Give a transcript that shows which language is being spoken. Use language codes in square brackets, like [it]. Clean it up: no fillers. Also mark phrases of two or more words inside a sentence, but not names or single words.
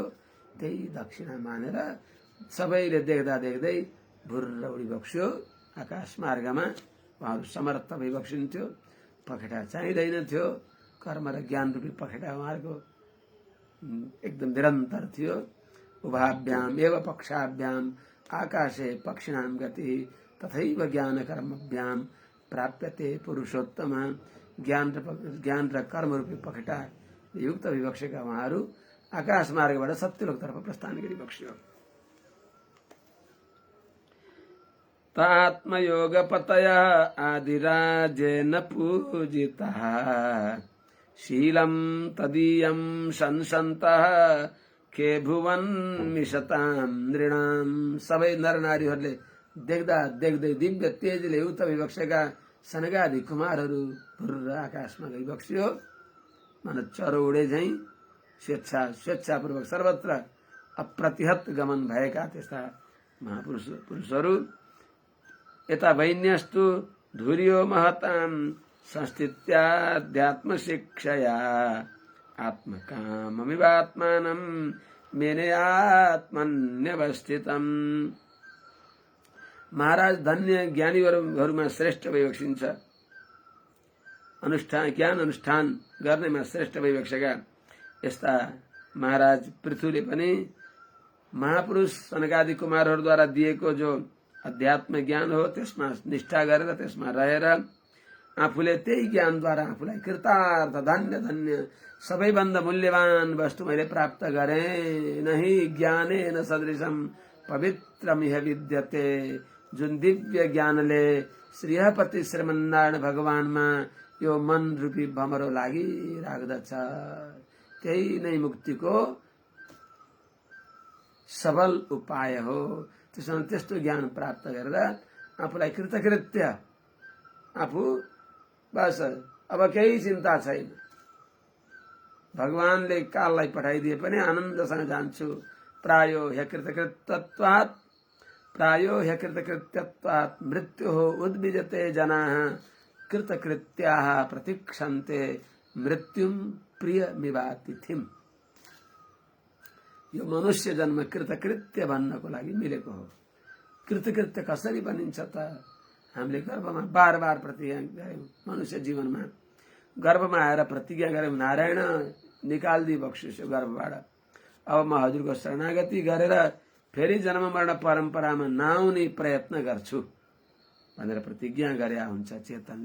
[ne] त्यही दक्षिणा मानेर सबैले देख्दा देख्दै भुर्र उडिबक्स्यो। आकाश मार्गमा उहाँहरू समर्थ भइबक्सिन्थ्यो। पखेटा चाहिँदैन थियो। कर्म र ज्ञान रूपी पखेटा उहाँहरूको एकदम निरन्तर थियो। [sa] उभाभ्याम एव पक्षाभ्याम आकाशे पक्षिणाम गति तथैव ज्ञान कर्मभ्याम प्राप्यते पुरुषोत्तम। [ne] ज्ञान र कर्म रूपी पखेटा युक्त विवक्षका उहाँहरू आकाश मार्गबाट सत्यलोकतर्फ प्रस्थान गरिबक्स्यो। [sa] तात्मयोगपतयः आदिराजेन पूजितः शीलं तदीयं संसन्तः के भुवन मिशतां नृणाम। [ne] सबै नरनारीहरूले देख्दा देख्दै दिव्य तेजले युक्त विवक्षका सनकादि कुमारहरू भुर्र आकाशमा गइबक्स्यो। मन चरो उडे झैं स्वेच्छापूर्वक सर्वत्र अप्रतिहत गमन भएका त्यस्ता महापुरुषहरू यता [sa] वैन्यस्तु धुर्यो महतां संस्थित्याध्यात्म शिक्षया आत्मकाममिवात्मानं मेने आत्मन्यवस्थितम्। [ne] महाराज धन्य ज्ञानीहरूमा श्रेष्ठ भइबक्सिन्छ। अनुष्ठान ज्ञान अनुष्ठान गर्नेमा श्रेष्ठ भइबक्सेका यस्ता महाराज पृथुले पनि महापुरुष सनकादि कुमारहरूद्वारा दिएको जो अध्यात्म ज्ञान हो त्यसमा निष्ठा गरेर त्यसमा रहेर आफूले त्यही ज्ञानद्वारा आफूलाई कृतार्थ धन्य धन्य सबैभन्दा मूल्यवान वस्तु मैले प्राप्त गरेँ। [sa] नहि ज्ञानेन सदृशम पवित्रमिह विद्यते। [ne] जुन दिव्य ज्ञानले श्रीहपति श्रीमन्नारायण भगवानमा यो मन रूपी भमरो लागिराख्दछ त्यही नै मुक्तिको सबल उपाय हो। त्यसमा त्यस्तो ज्ञान प्राप्त गरेर आफूलाई कृतकृत्य, आफू बस अब केही चिन्ता छैन, भगवानले काललाई पठाइदिए पनि आनन्दसँग जान्छु। [sa] प्रायो ह्यकृतकृत्यत्वात् मृत्युः उद्विजते जनाः कृतकृत्याः प्रतीक्षन्ते मृत्युम प्रियमिवातिथिम। [ne] यो मनुष्य जन्म कृतकृत्य बन्नको लागि मिलेको हो। कृतकृत्य कसरी बनिन्छ त? हामीले गर्भमा बार बार प्रतिज्ञा गर्यौं, मनुष्य जीवनमा गर्भमा आएर प्रतिज्ञा गर्यौं, नारायण निकाल्दी बक्सिसो गर्भबाट, अब म हजुरको शरणागति गरेर फेरि जन्म मरण परम्परामा नआउने प्रयत्न गर्छु भनेर प्रतिज्ञा गरे हुन्छ चेतनले।